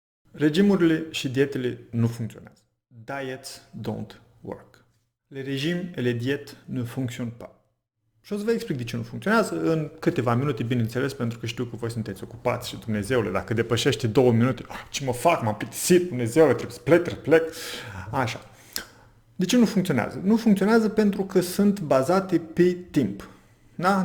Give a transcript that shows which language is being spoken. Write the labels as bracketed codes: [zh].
[ro] Regimurile și dietele nu funcționează. [en] Diets don't work. [fr] Les régimes et les diètes ne fonctionnent pas. [ro] Și o să vă explic de ce nu funcționează în câteva minute, bineînțeles, pentru că știu că voi sunteți ocupați și Dumnezeule, dacă depășește 2 minute, ce mă fac, m-am plictisit, Dumnezeule, trebuie să plec. Așa. De ce nu funcționează? Nu funcționează pentru că sunt bazate pe timp. Da?